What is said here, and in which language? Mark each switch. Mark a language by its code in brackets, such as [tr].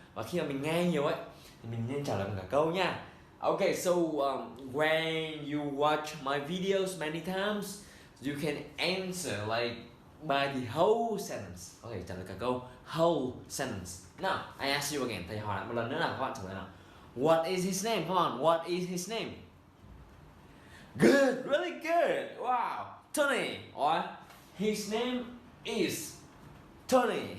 [vi] Và khi mà mình nghe nhiều ấy thì mình nên trả lời bằng cả câu nha. [en] Okay, so when you watch my videos many times, you can answer like by the whole sentence. [vi] Có thể trả lời cả câu whole sentence. Now, I ask you again. Thầy hỏi lại một lần nữa nào, các bạn trả lời nào. [en] What is his name? Come on, what is his name? Good, really good. Wow, Tony. Or his name is Tony.